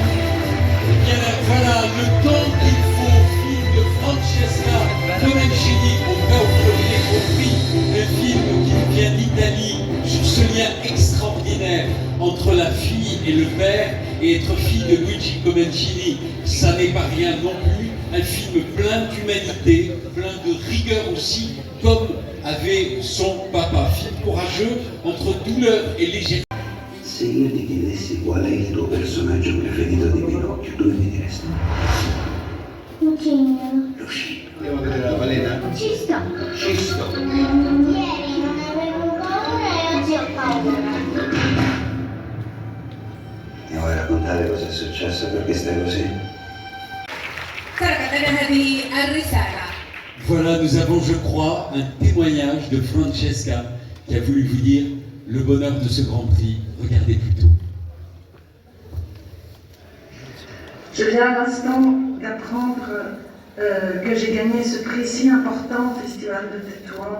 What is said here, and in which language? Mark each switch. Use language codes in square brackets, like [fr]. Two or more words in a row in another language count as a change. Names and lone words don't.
[fr] Bien, voilà le temps qu'il faut au film de Francesca Comencini au cas où vous l'avez compris, le film qui vient d'Italie sur ce lien extraordinaire entre la fille et le père, et être fille de Luigi Comencini, ça n'est pas rien non plus, un film plein d'humanité, plein de rigueur aussi, comme avait son papa, film courageux entre douleur et légèreté. [it] Se io ti chiedessi qual è il tuo personaggio preferito di Pinocchio, tu mi diresti? Un cigno. Lo scipio. Andiamo a vedere la balena? Ci sto. Scisto. Ieri non avevo paura e oggi ho paura. Mi vuoi raccontare cosa è successo perché stai così? [fr] Voilà, nous avons, je crois, un témoignage de Francesca qui a voulu vous dire le bonheur de ce Grand Prix. Regardez plutôt. Je viens à l'instant d'apprendre que j'ai gagné ce prix si important au Festival de Tétouan.